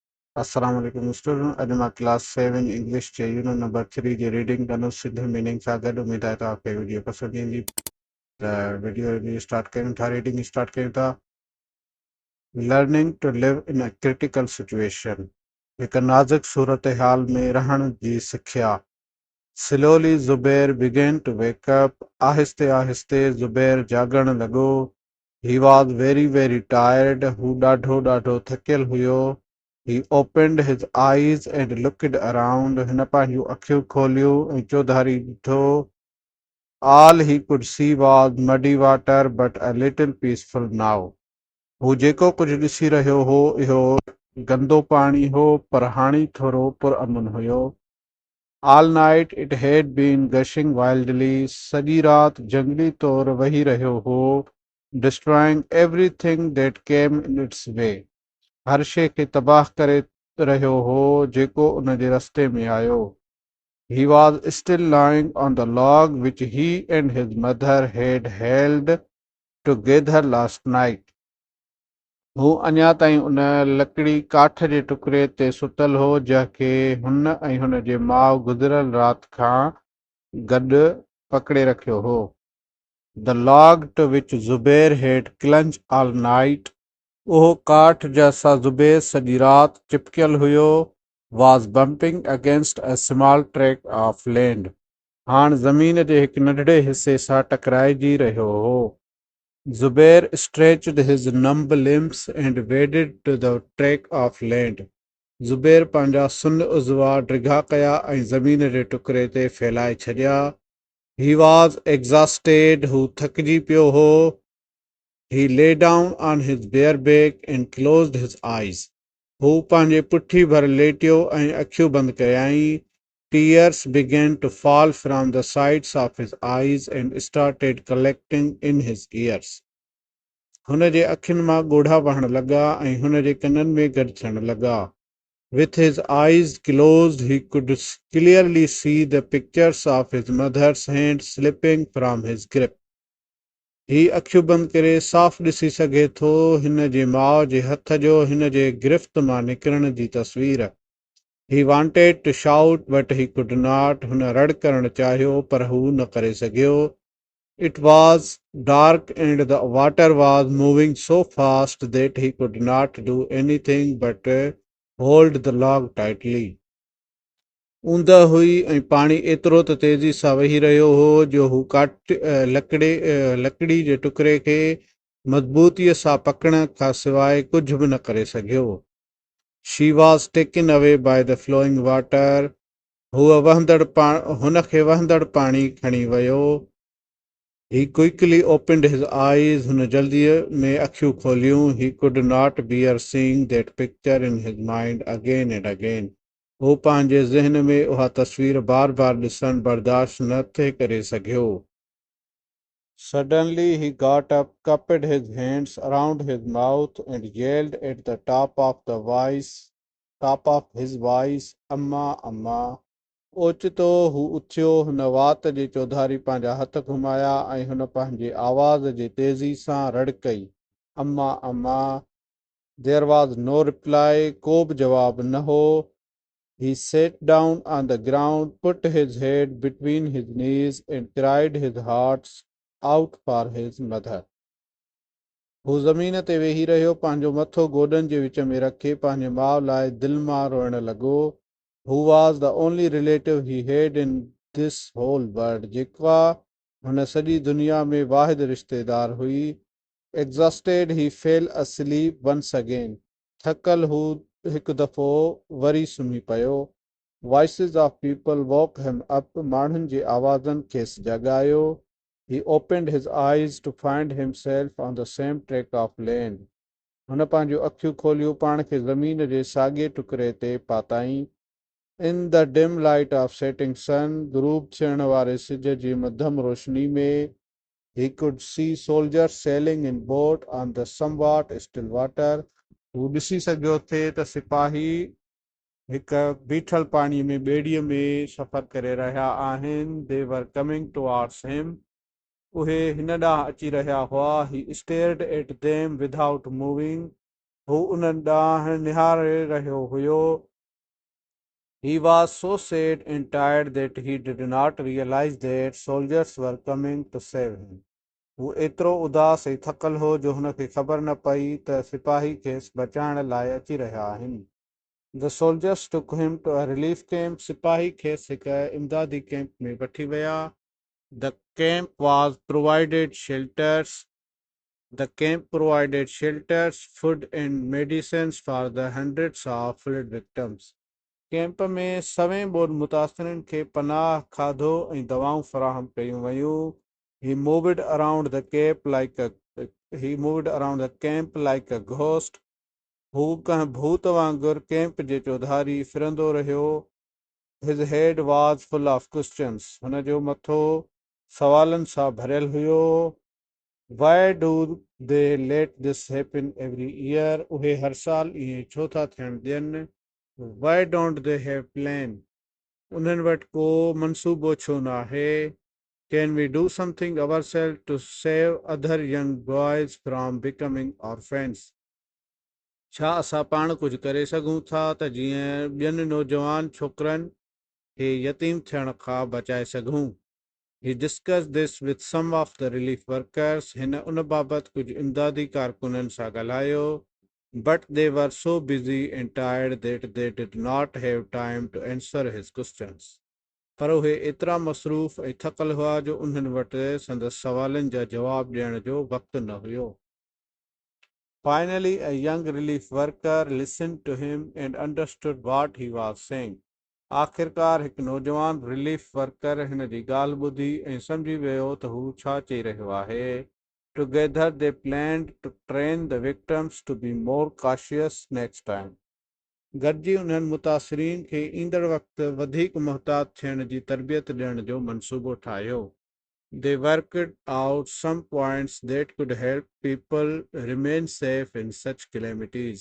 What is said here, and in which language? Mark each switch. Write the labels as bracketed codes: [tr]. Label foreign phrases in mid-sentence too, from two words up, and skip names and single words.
[ar] السلام عليكم student. [sd] अॼु मां [en] class 7 English [sd] जे [en] unit number [sd] 3 जी रीडिंग कंदुसि सिंध मीनिंग सां गॾु। उमेद आहे तव्हांखे वीडियो पसंदि ईंदी। त वीडियो जी स्टार्ट कयूं था, रीडिंग स्टार्ट कयूं था। [en] learning to live in a critical situation, [sd] हिकु नाज़ुक सूरत हाल में रहण जी सिख्या। [en] Slowly Zubair began to wake up. [sd] आहिस्ते आहिस्ते ज़ुबैर जाॻण लॻो। [en] He was very tired. [sd] हू ॾाढो थकियल हुयो। [en] He opened his eyes and looked around. [sd] हिन पंहिंजूं अखियूं खोलियूं ऐं चौधारी ॾिठो। [en] All he could see was muddy water, but a little peaceful now. [sd] हू जेको कुझु ॾिसी रहियो हो इहो गंदो पाणी हो, पर हाणे थोरो पुरअमन हुयो। [en] All night it had been gushing wildly. [sd] सॼी रात जंगली तौर वही रहियो हो, [en] destroying everything that came in its way. [sd] हर शइ खे तबाह करे रहियो हो जेको उन जे रस्ते में आयो। [en] He was still lying on the log which he and his mother had held together last night. [sd] हू अञा ताईं उन लकड़ी काठ जे टुकड़े ते सुतल हो जंहिंखे हुन ऐं हुन जे माउ गुज़िरियल राति खां गॾु पकड़े रखियो हो। [en] The log to which Zubair had clung all night, [sd] उहो काठ जंहिंसां ज़ुबैर सॼी राति चिपकियल हुयो, [en] was bumping against a small tract of land. [sd] हाणे ज़मीन जे हिकु नंढड़े हिसे सां टकराइजी रहियो हो। [en] Zubair stretched his numb limbs and waded to the tract of land. [sd] ज़ुबैर पंहिंजा सुन उज़वा ड्रिघा कया ऐं ज़मीन जे टुकड़े ते फैलाए छॾिया। [en] He was exhausted. [sd] हू थकिजी पियो हो। [en] He lay down on his bare back and closed his eyes. [sd] हू पंहिंजे पुठी भर लेटियो ऐं अखियूं बंदि कयाईं। [en] Tears began to fall from the sides of his eyes and started collecting in his ears. [sd] हुन जे अखियुनि मां ॻोढ़ा वहण लॻा ऐं हुन जे कननि में गॾु थियण लॻा। [en] With his eyes closed, he could clearly see the pictures of his mother's hand slipping from his grip. [sd] ही अखियूं बंदि करे साफ़ ॾिसी सघे थो हिन जे माउ जे हथ जो हिन जे गिरफ़्त मां निकिरण जी तस्वीर। [en] He wanted to shout, but he could not. [sd] हुन रड़ करणु चाहियो पर हू न करे सघियो। [en] It was dark and the water was moving so fast that he could not do anything but hold the log tightly. [sd] ऊंद हुई ऐं पाणी एतिरो त तेज़ी सां वही रहियो हो जो हू लकड़ी जे टुकड़े खे मज़बूतीअ सां पकड़ण खां सवाइ कुझु बि न करे सघियो। [en] She was taken away by the flowing water. [sd] हुनखे वहंदड़ पाणी खणी वियो। [en] He quickly opened his eyes. [sd] हुन जल्दीअ में अखियूं खोलियूं। [en] He could not bear seeing that picture in his mind again and again. [sd] हू पंहिंजे ज़हन में उहा तस्वीर बार ॾिसणु बर्दाश्त न थे करे सघियो। [en] Suddenly he got up, cupped his hands around his mouth and yelled at the top of his voice, Amma, Amma. [sd] ओचितो हू उथियो। हुन वात जे चौधारी पंहिंजा हथ घुमाया ऐं हुन पंहिंजे आवाज़ जे तेज़ी सां रड़ कई, अम्मा अम्मा। [en] There was no reply. [sd] को बि जवाब न हो। [en] He sat down on the ground, put his head between his knees and cried his heart out for his mother. [sd] हू ज़मीन ते वेही रहियो, पंहिंजो मथो गोॾनि जे विच में रखे पंहिंजे माउ लाइ दिलि मां रोइण लॻो। [en] Who was the only relative he had in this whole world. [sd] जेका हुन सॼी दुनिया में वाहिद रिश्तेदार हुई। [en] Exhausted, he fell asleep once again. [sd] थकल हू हिकु दफ़ो वरी सुम्ही पियो। [en] Voices of people woke him up. [sd] माण्हुनि जे आवाज़नि खेसि जॻायो। [en] He opened his eyes to find himself on the same tract of land. [sd] हुन पंहिंजूं अखियूं खोलियूं, पाण खे ज़मीन जे साॻिए टुकड़े ते पाताईं। [en] In the dim light of setting sun, [sd] ग़ुरूब थियण वारे सिज जी मध्यम रोशनी में, [en] he could see soldiers sailing in boat on the somewhat still water. [sd] हू ॾिसी सघियो थे त सिपाही हिकु बीठल पाणीअ में ॿेड़ीअ में सफ़र करे रहिया आहिनि। [en] They were coming towards him. [sd] उहे हिन ॾांहुं अची रहिया हुआ। [en] He stared at them without moving. [sd] हू उन्हनि ॾांहुं निहारे रहियो हुयो. [en] He was so sad and tired that he did not realize that soldiers were coming to save him. [sd] हू एतिरो उदास ऐं थकल हो जो हुनखे ख़बर न पई त सिपाही खेसि बचाइण लाइ अची रहिया आहिनि. [en] The soldiers took him to a relief camp. [sd] सिपाही खेसि हिक इमदादी कैंप में वठी विया. [en] The camp was provided shelters. The camp provided shelters, food and medicines for the hundreds of flood victims. [sd] कैंप में सवें ॿोॾि मुतासिरनि खे पनाह, खाधो ऐं दवाऊं फ़राहम कयूं वयूं. [en] He moved around the camp like a ghost. [sd] हू कंहिं भूत वांगुरु कैंप जे चौधारी फिरंदो रहियो. [en] His head was full of questions. [sd] हुन जो मथो सवालनि सां भरियल हुयो. [en] Why do they let this happen every year? [sd] उहे हर साल इएं छो था थियण ॾियनि? [en] Why don't they have plan? [sd] उन्हनि वटि को मनसूबो छो न आहे? [en] Can we do something ourselves to save other young boys from becoming orphans? [sd] छा असां पाण कुझु करे सघूं था त जीअं ॿियनि नौजवान छोकिरनि खे यतीम थियण खां बचाए सघूं? [en] He discussed this with some of the relief workers. [sd] हिन उन बाबति कुझु इमदादी कारकुननि सां ॻाल्हायो. [en] But they were so busy and tired that they did not have time to answer his questions. [sd] पर उहे एतिरा मसरूफ़ ऐं थकल हुआ जो उन्हनि वटि संदसि सवालनि जा जवाब ॾियण जो वक़्तु न हुयो. [en] Finally, a young relief worker listened to him and understood what he was saying. [sd] आख़िरकार हिकु नौजवान [en] relief worker [sd] हिन जी ॻाल्हि ॿुधी ऐं सम्झी वियो त हू छा चई रहियो आहे. [en] Together they planned to train the victims to be more cautious next time. [sd] गॾिजी उन्हनि मुतासिरीन खे ईंदड़ वक़्तु वधीक मुहतात थियण जी तरबियत ॾियण जो मनसूबो ठाहियो. [en] They worked out some points that could help people remain safe in such calamities.